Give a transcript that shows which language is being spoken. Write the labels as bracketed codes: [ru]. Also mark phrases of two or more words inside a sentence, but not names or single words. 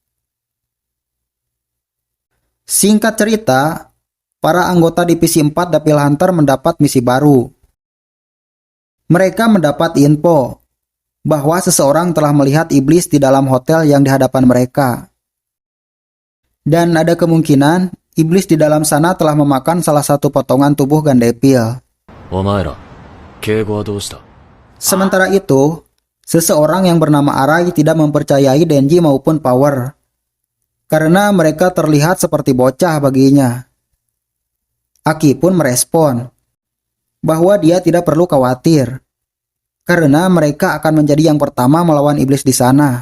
[id] Singkat cerita, para anggota divisi 4 Devil Hunter mendapat misi baru. Mereka mendapat info bahwa seseorang telah melihat iblis di dalam hotel yang di hadapan mereka. Dan ada kemungkinan iblis di dalam sana telah memakan salah satu potongan tubuh Gandepil. [ja] お前ら、敬語はどうした？ [id] Sementara itu, seseorang yang bernama Arai tidak mempercayai Denji maupun Power, karena mereka terlihat seperti bocah baginya. Aki pun merespon bahwa dia tidak perlu khawatir, karena mereka akan menjadi yang pertama melawan iblis di sana.